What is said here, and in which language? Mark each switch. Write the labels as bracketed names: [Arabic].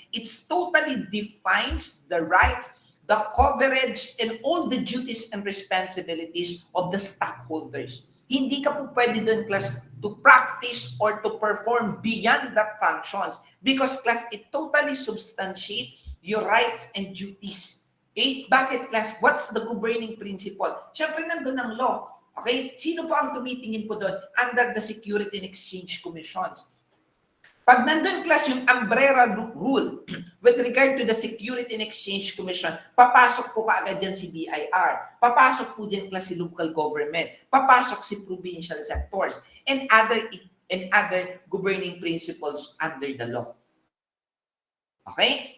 [English] It's totally defines the rights, the coverage, and all the duties and responsibilities of the stockholders. [Filipino] Hindi ka po pwede doon, [English] class, to practice or to perform beyond that functions because, class, it totally substantiate your rights and duties. Okay? [Filipino] Bakit, [English] class? What's the governing principle? [Filipino] Siyempre, nandun ang law. Okay? Sino po ang tumitingin po doon? [English] Under the Security and Exchange Commissions. [Filipino] Pag nandun, [English] class, yung umbrella rule with regard to the Security and Exchange Commission, [Filipino] papasok po kaagad dyan si [English] BIR. [Filipino] Papasok po dyan, [English] class, si local government. [Filipino] Papasok si [English] provincial sectors and other governing principles under the law. Okay?